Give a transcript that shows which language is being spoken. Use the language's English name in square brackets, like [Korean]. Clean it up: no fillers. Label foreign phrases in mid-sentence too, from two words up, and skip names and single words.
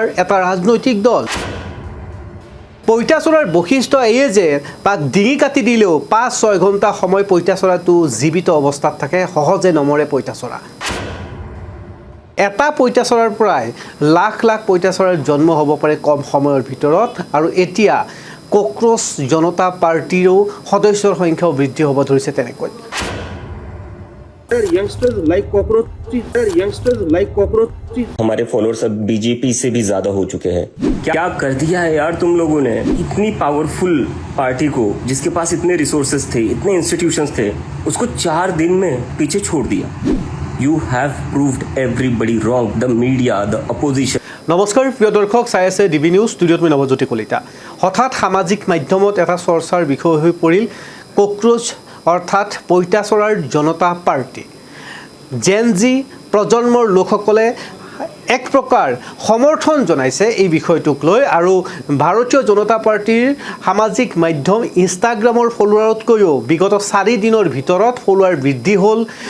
[Assamese] এটা ৰাজনৈতিক দল পইতাচৰাৰ বৈশিষ্ট্য এয়ে যে তাক ডিঙি কাটি দিলেও ৫-৬ ঘণ্টা সময় পইতাচৰাটো জীৱিত অৱস্থাত থাকে সহজে নমৰে পইতাচৰা এটা পইতাচৰাৰ প্ৰায় লাখ লাখ পইতাচৰাৰ জন্ম হ'ব পাৰে কম সময়ৰ ভিতৰত আৰু এতিয়া কোক্ৰোচ জনতা পাৰ্টিৰো সদস্যৰ সংখ্যাও বৃদ্ধি হ'ব ধৰিছে তেনেকৈ [Hindi] हमारे फॉलोअर्स अब बीजेपी से भी ज्यादा हो चुके हैं क्या कर दिया है यार तुम लोगों ने इतनी पावरफुल पार्टी को जिसके पास इतने रिसोर्सेज थे इतने इंस्टीट्यूशंस थे उसको 4 दिन में पीछे छोड़ दिया [English] you have proved everybody wrong the media the opposition [Assamese] নমস্কাৰ প্ৰিয় দৰ্শক চাই আছে ডিবি নিউজ ষ্টুডিঅ'ত মই নৱজ্যোতি কলিতা হঠাৎ সামাজিক মাধ্যমত এটা চৰ্চাৰ বিষয় হৈ পৰিল কোক্ৰোচ অৰ্থাৎ পইতাচৰাৰ জনতা পাৰ্টি জেনজি প্ৰজন্মৰ লোকসকলে এক প্ৰকাৰ সমৰ্থন জনাইছে এই বিষয়টোক লৈ আৰু ভাৰতীয় জনতা পাৰ্টিৰ সামাজিক মাধ্যম ইনষ্টাগ্ৰামৰ ফলোৱাৰতকৈও বিগত 4 দিনৰ ভিতৰত ফলোৱাৰ বৃদ্ধি হ'ল